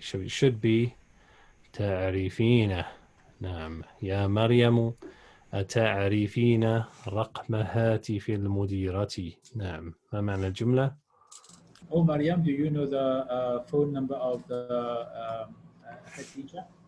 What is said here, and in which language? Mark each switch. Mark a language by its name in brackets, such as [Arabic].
[English] So it should be تعرفين. [Arabic] نعم. يا مريم أتعرفين رقم هاتف المديرة؟ نعم. ما معنى الجملة؟ [English] Oh, Mariam, do you know the phone number of the head teacher?